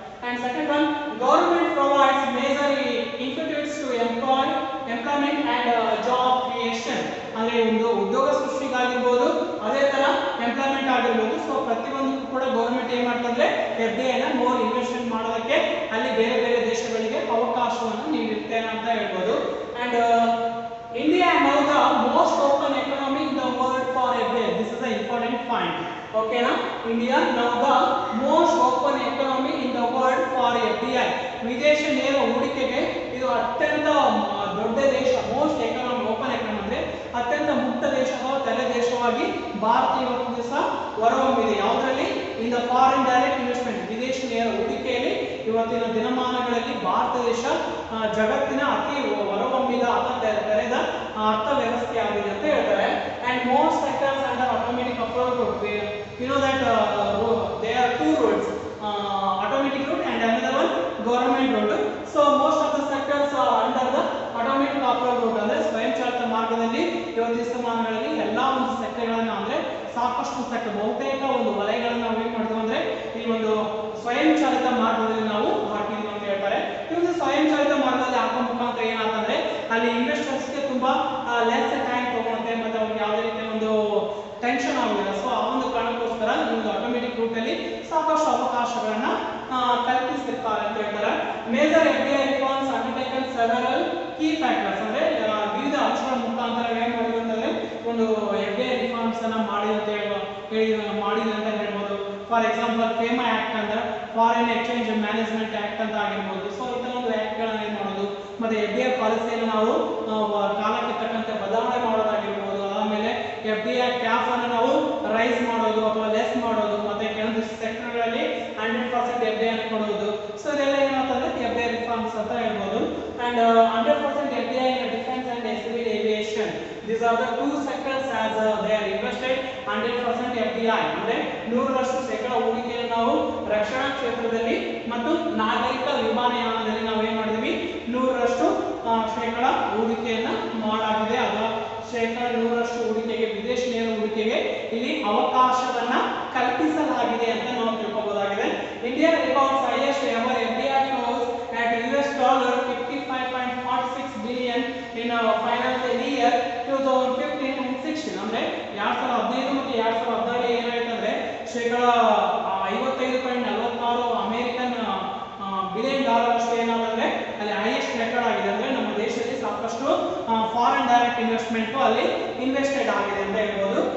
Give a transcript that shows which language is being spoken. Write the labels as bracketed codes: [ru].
[en] And second one government provides major institutes to employment and job creation. [kn] ಅಂದ್ರೆ ಒಂದು ಉದ್ಯೋಗ ಸೃಷ್ಟಿಗಾಗಿರ್ಬೋದು, ಅದೇ ತರ ಎಂಪ್ಲಾಯ್ಮೆಂಟ್ ಆಗಿರ್ಬೋದು. ಸೊ ಪ್ರತಿಯೊಂದಕ್ಕೂ ಕೂಡ ಗವರ್ಮೆಂಟ್ ಏನ್ ಮಾಡ್ತಂದ್ರೆ FDI ನ ಮೋರ್ ಇನ್ವೆಸ್ಟ್ಮೆಂಟ್ ಮಾಡೋದಕ್ಕೆ ಅಲ್ಲಿ ಬೇರೆ ಬೇರೆ ದೇಶಗಳಿಗೆ ಅವಕಾಶವನ್ನು ನೀಡುತ್ತೆ ಅಂತ ಹೇಳ್ಬೋದು. [en] And India now the most open economy in the world for FDI. This is the important point. Okay na? India now the most open economy in the world for FDI. [kn] ವಿದೇಶ ನೇರ ಹೂಡಿಕೆಗೆ ಇದು ಅತ್ಯಂತ ದೊಡ್ಡ ದೇಶ. [en] most economy open economy [kn] ಅಂದ್ರೆ ಅತ್ಯಂತ ಮುಕ್ತ ದೇಶ ಅಥವಾ ತೆರೆ ದೇಶವಾಗಿ ಭಾರತ ಇವತ್ತು ದಿವಸ ಹೊರಹೊಮ್ಮಿದೆ. ಯಾವುದರಲ್ಲಿ [en] in the foreign direct investment, [kn] ವಿದೇಶ ನೇರ ಹೂಡಿಕೆಯಲ್ಲಿ ಇವತ್ತಿನ ದಿನಮಾನಗಳಲ್ಲಿ ಭಾರತ ದೇಶ ಜಗತ್ತಿನ ಅತಿ ಹೊರಹೊಮ್ಮಿದ ಅಥವಾ ತೆರೆದ ಅರ್ಥವ್ಯವಸ್ಥೆ ಆಗಿದೆ ಅಂತ ಹೇಳ್ತಾರೆ. [en] And most sectors under automatic approach route. You know that they are 2 routes, automatic route and another one government route. So most of the sectors are under the automatic approach route. [kn] ಅಂದ್ರೆ ಸ್ವಯಂಚಾಲಿತ ಮಾರ್ಗದಲ್ಲಿ ಇವತ್ತಿನ ದಿನಮಾನಗಳಲ್ಲಿ ಎಲ್ಲಾ ಒಂದು ಸೆಕ್ಟರ್ಗಳನ್ನ ಅಂದ್ರೆ ಸಾಕಷ್ಟು sector ಬಹುತೇಕ ಒಂದು ವಲಯಗಳನ್ನ ನಾವು ಏನ್ ಮಾಡ್ತೀವಿ ಅಂದ್ರೆ ಈ ಒಂದು ಸ್ವಯಂಚಾಲಿತ ಮಾರ್ಗದಲ್ಲಿ ನಾವು ಹಾಕಿದೀವಿ ಅಂತ ಹೇಳ್ತಾರೆ. ಈ ಒಂದು ಸ್ವಯಂಚಾಲಿತ ಮಾರ್ಗದಲ್ಲಿ ಹಾಕೋ ಮುಖಾಂತರ ಏನಾಗ್ತಂದ್ರೆ ಅಲ್ಲಿ ಇನ್ವೆಸ್ಟರ್ಸ್ಗೆ ತುಂಬಾ ಲೆಸ್ ಟೈಮ್ ತಗೊಳುತ್ತೆ, ಮತ್ತೆ ಅವ್ರಿಗೆ ಯಾವುದೇ ರೀತಿಯ ಒಂದು ಟೆನ್ಷನ್ ಆಗುದಿಲ್ಲ. ಸೊ ಆ ಒಂದು ಕಾರಣಕ್ಕೋಸ್ಕರ ಈ ಒಂದು ಆಟೋಮೆಟಿಕ್ ರೂಟ್ ಅಲ್ಲಿ ಸಾಕಷ್ಟು ಅವಕಾಶಗಳನ್ನ ಕಲ್ಪಿಸಿರ್ತಾರೆ ಅಂತ ಹೇಳ್ತಾರೆ. [en] Major FDI reforms undertaken several key factors. [kn] ಅಂದ್ರೆ ವಿವಿಧ ಅಂಶಗಳ ಮುಖಾಂತರ ಏನ್ ಮಾಡಿದ್ರು ಅಂತಂದ್ರೆ ಒಂದು FDI ರಿಫಾರ್ಮ್ಸ್ ಅನ್ನ ಮಾಡಿದೆ ಅಂತ ಹೇಳ್ಬೋದು. ಫಾರ್ ಎಕ್ಸಾಂಪಲ್ ಫೇಮಾ ಆಕ್ಟ್ ಅಂದ್ರೆ ಫಾರಿನ್ ಎಕ್ಸ್ಚೇಂಜ್ ಮ್ಯಾನೇಜ್ಮೆಂಟ್ ಆಕ್ಟ್ ಅಂತ ಆಗಿರ್ಬೋದು. ಸೊ ಈ ತರ ಒಂದು ಆಕ್ಟ್ ಗಳನ್ನ ಏನ್ ಮಾಡೋದು, ಮತ್ತೆ FDI ಪಾಲಿಸಿಯನ್ನು ನಾವು ಕಾಲಕ್ಕೆ ತಕ್ಕಂತೆ ಬದಲಾವಣೆ ಮಾಡೋದಾಗಿರ್ಬೋದು. ಆಮೇಲೆ FDI ಕ್ಯಾಪ್ ಅನ್ನು ನಾವು ರೈಸ್ ಮಾಡೋದು ಅಥವಾ ಲೆಸ್ ಮಾಡೋದು, ಮತ್ತೆ ಕೆಲವೊಂದು ಸೆಕ್ಟರ್ಗಳಲ್ಲಿ 100% FDI ಅನ್ನು ಕೊಡುವುದು. ಸೊ ಇದೆಲ್ಲ ಏನಾಗ್ತದೆ FDI ರಿಫಾರ್ಮ್ಸ್ ಅಂತ ಹೇಳ್ಬೋದು. [en] And 100% FDI in defense and civil aviation. These are the two sectors as they are invested 100% FDI. [kn] ಅಂದ್ರೆ 100% ಹೂಡಿಕೆಯನ್ನು ನಾವು ರಕ್ಷಣಾ ಕ್ಷೇತ್ರದಲ್ಲಿ ಮತ್ತು ನಾಗರಿಕ ವಿಮಾನಯಾನದಲ್ಲಿ ನಾವು ಏನು ಮಾಡಿದ್ವಿ 100% ಹೂಡಿಕೆಯನ್ನು ಮಾಡಲಾಗಿದೆ. ಅದು 100% ಹೂಡಿಕೆಗೆ, ವಿದೇಶಿ ನೇರ ಹೂಡಿಕೆಗೆ ಇಲ್ಲಿ ಅವಕಾಶವನ್ನ ಕಲ್ಪಿಸಲಾಗಿದೆ ಅಂತ ನಾವು ತಿಳ್ಕೊಬಹುದಾಗಿದೆ. [en] India records highest ever FDI flows at $55.46 billion in financial year 2015 and 16. [kn] ಅಂದ್ರೆ 2015 ಮತ್ತು 2016 ಏನಾಯ್ತಂದ್ರೆ $55.46 ಅಮೆರಿಕನ್ ಬಿಲಿಯನ್ ಡಾಲರ್ ಅಷ್ಟು ಏನಾದ್ರೆ ಅಲ್ಲಿ ಹೈಯೆಸ್ಟ್ ರೆಕಾರ್ಡ್ ಆಗಿದೆ. ಅಂದ್ರೆ ನಮ್ಮ ದೇಶದಲ್ಲಿ ಸಾಕಷ್ಟು ಫಾರಿನ್ ಡೈರೆಕ್ಟ್ ಇನ್ವೆಸ್ಟ್ಮೆಂಟ್ ಅಲ್ಲಿ ಇನ್ವೆಸ್ಟೆಡ್ ಆಗಿದೆ ಅಂತ ಹೇಳ್ಬೋದು.